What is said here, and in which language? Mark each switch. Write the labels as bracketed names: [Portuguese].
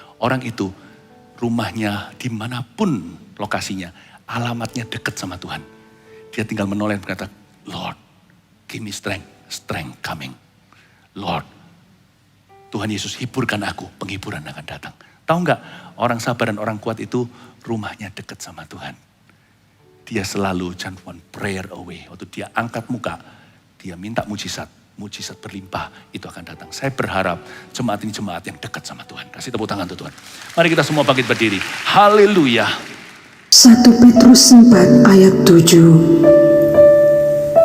[Indonesian] Orang itu rumahnya dimanapun lokasinya, alamatnya dekat sama Tuhan. Dia tinggal menoleh dan berkata, [English] Lord, give me strength coming. [Indonesian] Lord, Tuhan Yesus hiburkan aku, penghiburan akan datang. Tahu nggak, orang sabar dan orang kuat itu rumahnya dekat sama Tuhan. Dia selalu [English] just one prayer away. [Indonesian] Waktu dia angkat muka, dia minta mujizat berlimpah, itu akan datang. Saya berharap jemaat ini jemaat yang dekat sama Tuhan. Kasih tepuk tangan untuk Tuhan. Mari kita semua bangkit berdiri. Haleluya. 1 Petrus 4 ayat 7.